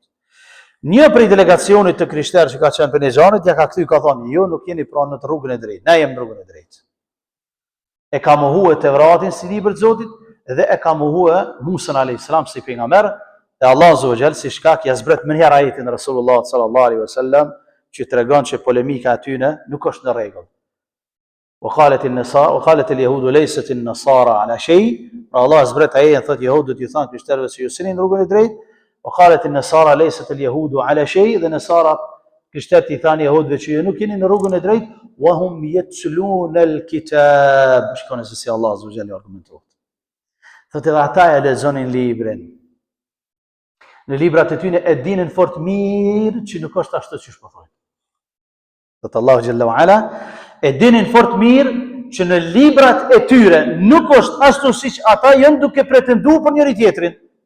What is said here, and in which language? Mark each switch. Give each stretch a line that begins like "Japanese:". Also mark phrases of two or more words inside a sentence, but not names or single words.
Albanian: Një prej delegacionit të krishterë që ka qenë për Nejranit, ja ka kthy, ka thonë ju nuk jeni pra në rrugën e drejtë, ne jemi në rrugën e drejtë. E ka mohuar Tevratin si libër të Zotit dhe e ka mohuar Musa
Arabic: عليه السلام
Albanian: si pejgamber. E Allah
Arabic: عز وجل
Albanian: si shkak ja zbret më herë ajetin e Resulullah
Arabic: صلى الله عليه وسلم
Albanian: që tregon që polemika aty nuk është në rregull.
Arabic: وقالت اليهود ليست النصارى على شيء.
Albanian: Allah zbret ajetin thotë jehudët ju thanë krishterëve se ju sini në rrugën e drejtë.
Arabic: وقالت النصارى ليست اليهود على شيء.
Albanian: Dhe nasara krishterët i thanë jehudëve që ju nuk jeni në rrugën e drejtë,
Arabic: وهم يتلون الكتاب.
Albanian: Shikoni se si Allah
Arabic: عز وجل
Albanian: argumenton. Thotë ata e lexonin librin. Në librat e tyre e dinin fort mirë që nuk është ashtu siç po thonë. Thotë Allahu
Arabic: جل وعلا,
Albanian: e dinin fort mirë që në librat e tyre nuk është ashtu siç ata janë duke pretenduar për njëri tjetrin.